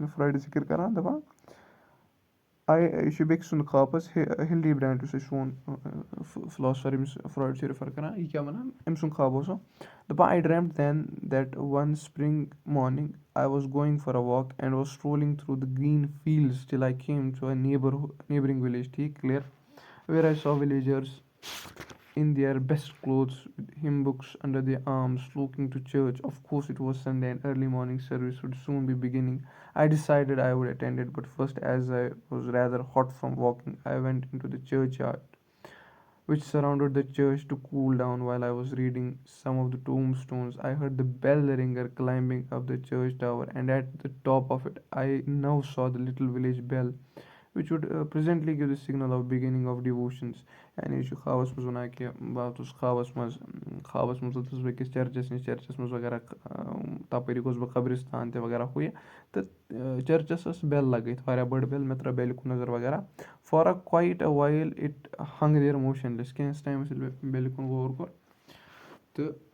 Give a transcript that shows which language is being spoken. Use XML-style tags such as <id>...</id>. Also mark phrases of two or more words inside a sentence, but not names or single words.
<ks>فرٛایڈ ذِکِر کَران دَپان یہِ چھُ بیٚکہِ سُنٛد خواب حظ ہِلڈی برٛینٛڈ یُس اَسہِ سون فِلاسفَر ییٚمِس فرٛایڈ چھِ رِفَر کَران یہِ کیٛاہ وَنان أمۍ سُنٛد خواب اوس دَپان</ks> <en>I dreamed then that one spring morning I was going for a walk and was strolling through the green fields till I came to a neighbouring village ٹھیٖک clear where I saw villagers in their best clothes with hymn books under their arms looking to church. Of course it was Sunday and early morning service would soon be beginning. I decided I would attend it, but first, as I was rather hot from walking, I went into the churchyard which surrounded the church to cool down. While I was reading some of the tombstones, I heard the bell ringer climbing up the church tower, and at the top of it I now saw the little village bell which would presently give the signal of beginning of devotions.</en> <ks>یعنی یہِ چھُ خوابَس منٛز وَنان کہِ بہٕ آوُس خوابَس منٛز ووتُس بہٕ أکِس چرچَس نِش چرچَس منٛز وغیرہ تَپٲری گوٚس بہٕ قبرِستان تہِ وغیرہ ہُہ یہِ تہٕ چرچَس ٲس بٮ۪ل لَگٲیِتھ واریاہ بٔڑ بٮ۪ل مےٚ ترٛٲو بٮ۪لہِ کُن نظر وغیرہ</ks> <en>for a quite a while it hung there motionless</en> <ks>کینٛہَس ٹایمَس ییٚلہِ مےٚ بٮ۪لہِ کُن غور کوٚر تہٕ</ks>